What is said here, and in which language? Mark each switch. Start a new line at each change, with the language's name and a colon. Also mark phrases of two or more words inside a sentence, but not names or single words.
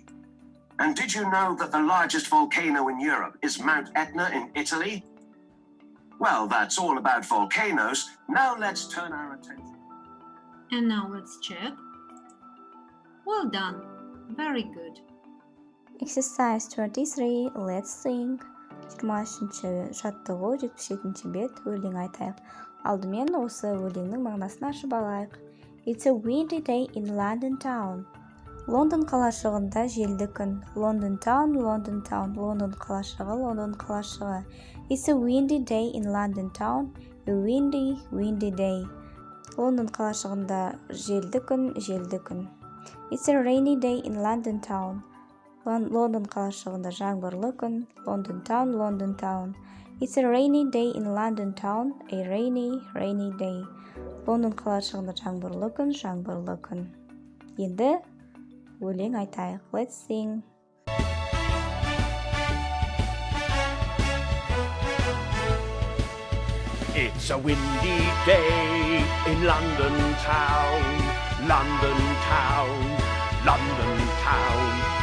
English: And did you know that the largest volcano in Europe is Mount Etna in Italy? Well, that's all about volcanoes. Now let's turn our attention. And now let's check. Well done. Very good. Exercise 23, let's sing.
Kazakh: 23 жаттығу, 77 бет, өлең айтайық. Алдымен осы өлеңнің мағынасын ашып алайық.
English: It's a windy day in London town.
Kazakh: Лондон қалашығында желді күн.
English: London town, London town.
Kazakh: Лондон қалашығы, Лондон қалашығы.
English: It's a windy day in London town. A windy, windy day.
Kazakh: Лондон қалашығында желді күн, желді күн.
English: It's a rainy day in London town.
Kazakh: Лондон қалашығында жаңбырлы күн.
English: London town, London town. It's a rainy day in London town. A rainy, rainy day.
Kazakh: Лондон қалашығында жаңбырлы күн, жаңбырлы күн. Енді өлең айтайық.
English: Let's sing. It's a windy day in London town, London town, London town.